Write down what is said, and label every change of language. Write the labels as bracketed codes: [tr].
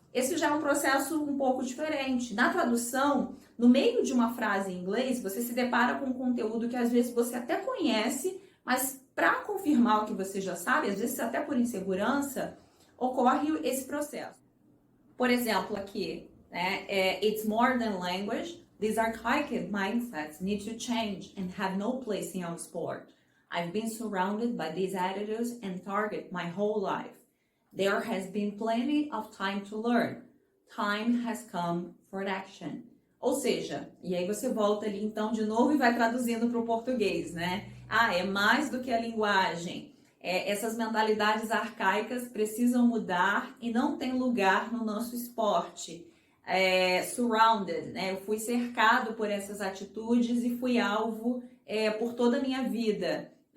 [pt] Esse já é um processo um pouco diferente. Na tradução, no meio de uma frase em inglês, você se depara com um conteúdo que às vezes você até conhece, mas para confirmar o que você já sabe, às vezes até por insegurança, ocorre esse processo. Por exemplo, aqui, [en] it's more than language. These archaic mindsets need to change and have no place in our sport. I've been surrounded by these attitudes and target my whole life. There has been plenty of time to learn. Time has come for action. [pt] Ou seja, e aí você volta ali então de novo e vai traduzindo para o português, é mais do que a linguagem. Essas mentalidades arcaicas precisam mudar e não tem lugar no nosso esporte. Surrounded, eu fui cercado por essas atitudes e fui alvo por toda a minha vida.